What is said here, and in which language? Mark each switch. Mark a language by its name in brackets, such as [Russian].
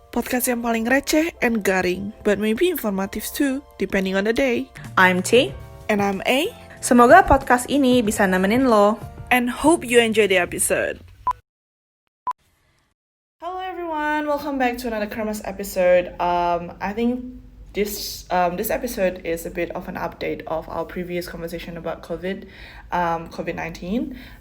[Indonesian] Podcast yang paling receh [English] and [Indonesian] garing, [English] but maybe informative too, depending on the day. I'm T. And I'm A. [Indonesian] Semoga podcast ini bisa nemenin lo. [English] And hope you enjoy the episode. Hello everyone, welcome back to another Kremés episode. I think this episode is a bit of an update of our previous conversation about COVID-19.